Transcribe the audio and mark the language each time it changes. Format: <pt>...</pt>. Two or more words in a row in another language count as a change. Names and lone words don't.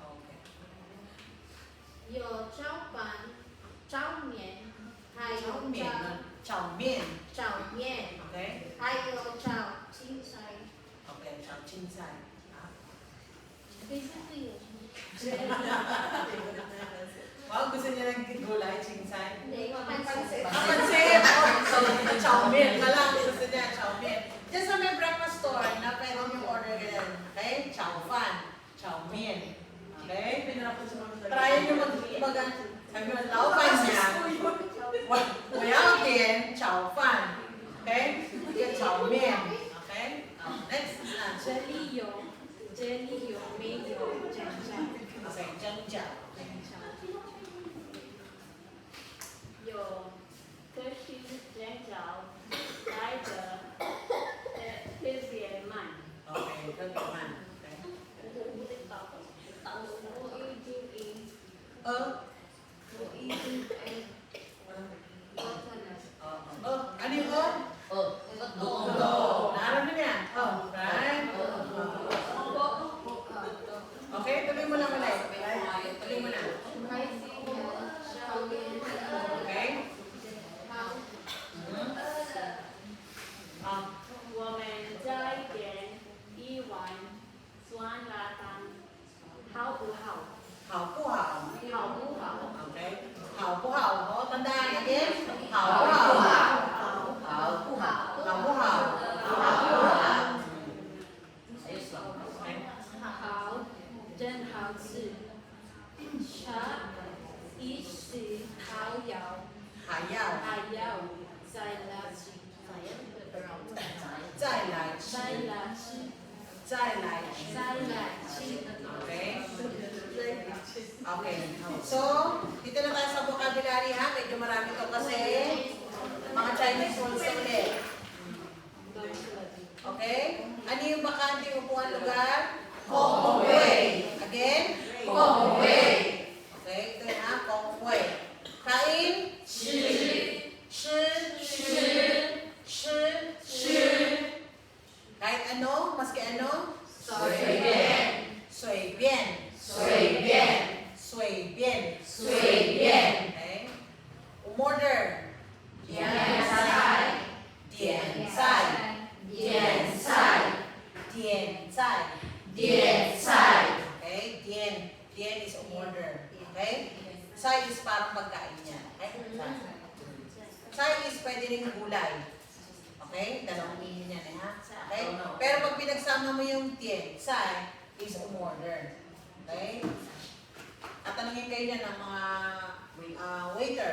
<zh>Okay. 有炒饭、炒面，还炒有面呢？炒面。炒面， Okay. 还有炒青菜。 Okay. 炒青菜。啊。可是这有什么？</zh> <tl>Wow, gusto niya ng gulay, chingsay. pansit. Ah, pansit! Oh, so, chow mein na lang. Gusto niya, chow mein. Diyan sa may</tl> <en>breakfast store,</en> <tl>na pwede niyo order ganyan. Okay? Chow fan. Chow mein. Okay? Try niyo sabi mo, lao fan niya. Wala din, chow fan. Okay? Yan, chow mein. Okay? Next.</tl> <zh>这里有没有蘸酱？ Okay, jam jam. 有，可是蘸酱来的特别慢。</zh> <en>Okay, good man.</en> <zh>Okay. 我已经</zh> <tl>Ano yung Naaram na yan.</tl> <en>Right? Okay,</en> <tl>tuloy mo lang ulit. Tuloy mo na. Okay?</tl> <zh>我们再点一碗酸辣汤，好不好？好不好？好不好？ Okay? 好不好?</zh> <tl>O, tandaan again.</tl> <zh>好不好？好不好？好不好？好不好？Okay? 好，真好吃。下一次还要还要再来吃，再来吃。再来吃，再来吃。再来吃。 Okay? Okay.</zh> <tl>So, dito na tayo sa vocabulary ha. Medyo marami to kasi mga</tl> <en>Chinese words</en> <tl>na ulit. Okay? Ano yung bakante upuan lugar? Kongwei. Again? Kongwei. Okay, ito na. Kongwei. Kain? Shi. Kahit ano? Maski ano?</tl> <zh>随便. 随便.</zh> <tl>Okay? Umorder.</tl> <zh>点菜. Okay?</zh> <tl>点 is umorder. Okay? Sai is parang pagkain niya. Okay? Sai is pwede rin gulay. Okay? Dalawang meaning yan eh, ha? Okay? Pero pag pinagsama mo yung sai is umorder. Okay? At tanongin kayo niya ng mga waiter.</tl>